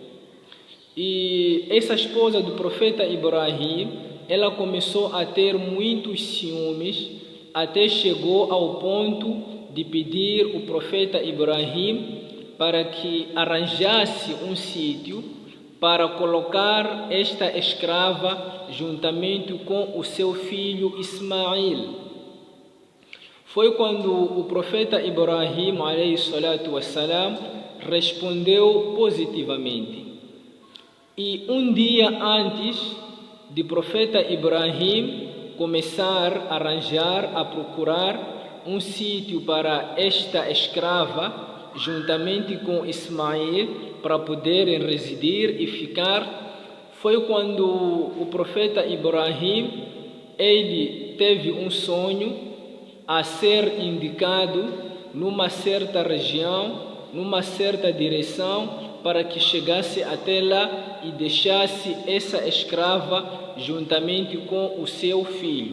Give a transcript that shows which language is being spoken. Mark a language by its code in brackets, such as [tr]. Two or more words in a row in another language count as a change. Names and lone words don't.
[pt] E essa esposa do profeta Ibrahim, ela começou a ter muitos ciúmes, até chegou ao ponto de pedir o profeta Ibrahim para que arranjasse um sítio para colocar esta escrava juntamente com o seu filho Ismail. Foi quando o profeta Ibrahim [ar] عليه الصلاة والسلام [pt] respondeu positivamente. E um dia antes de profeta Ibrahim começar a arranjar, a procurar um sítio para esta escrava, juntamente com Ismail, para poderem residir e ficar, foi quando o profeta Ibrahim, ele teve um sonho a ser indicado numa certa região, numa certa direção, para que chegasse até lá e deixasse essa escrava juntamente com o seu filho.